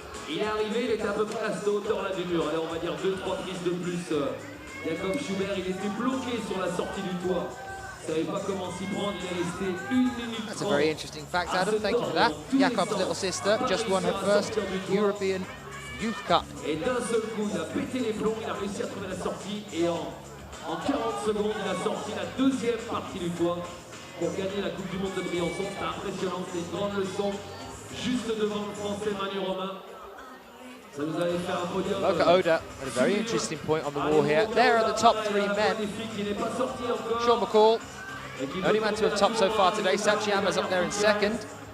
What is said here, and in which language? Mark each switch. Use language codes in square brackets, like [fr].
[fr] Il est arrivé, il était à peu près à cette hauteur-là du mur. Allez, on va dire 2-3 prises de plus. Jacob Schubert, il était bloqué sur la sortie du toit. Il ne savait pas comment s'y prendre, il est resté 1 minute 30. [en] That's a very interesting fact, Adam. Thank you for that. Jacob's little sister just won her first European Youth Cup. [fr] Et d'un seul coup, il a pété les plombs, il a réussi à trouver la sortie. Et en 40 secondes, il a sorti la deuxième partie du toit pour gagner la Coupe du Monde de Briançon. C'était impressionnant, c'était une grande leçon. Juste devant le Français Manu Romain. [en] Loka Oda at a very interesting point on the wall here. There are the top 3 men. Sean McCall, only man to have topped so far today. Sachiyama's up there in second.